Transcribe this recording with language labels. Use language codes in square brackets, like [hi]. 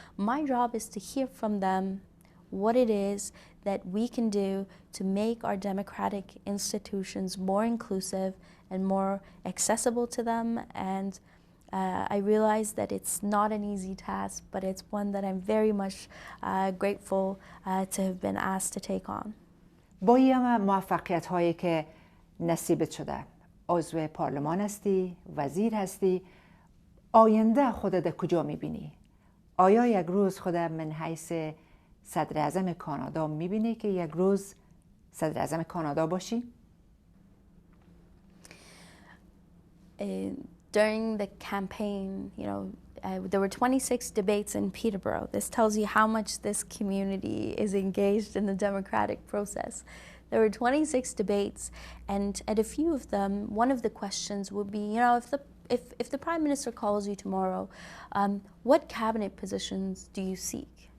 [en] My job is to hear from them what it is that we can do to make our democratic institutions more inclusive and more accessible to them. And I realize that it's not an easy task, but it's one that I'm very much grateful to have been asked to take on. [fa] با این موفقیت هایی که نصیبت شده، عضو پارلمان هستی، وزیر هستی، آینده خودت کجا میبینی؟ آیا یک روز خودت من حیث صدر اعظم کانادا میبینی که یک روز صدر اعظم کانادا باشی؟ [en] During the campaign, there were 26 debates in Peterborough. This tells you how much this community is engaged in the democratic process. There were 26 debates, and at a few of them, one of the questions would be, if the Prime Minister calls you tomorrow, what cabinet positions do you seek?